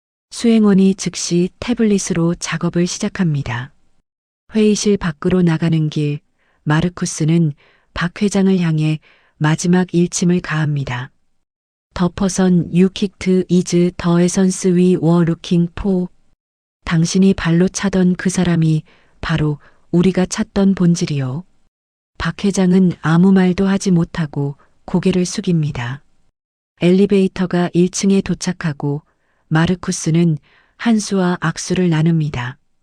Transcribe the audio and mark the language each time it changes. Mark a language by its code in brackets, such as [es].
[ko] 수행원이 즉시 태블릿으로 작업을 시작합니다. 회의실 밖으로 나가는 길 마르쿠스는 박 회장을 향해 마지막 일침을 가합니다. [en] The person you kicked is the essence we were looking for. [ko] 당신이 발로 차던 그 사람이 바로 우리가 찾던 본질이요. 박 회장은 아무 말도 하지 못하고 고개를 숙입니다. 엘리베이터가 1층에 도착하고 마르쿠스는 한수와 악수를 나눕니다.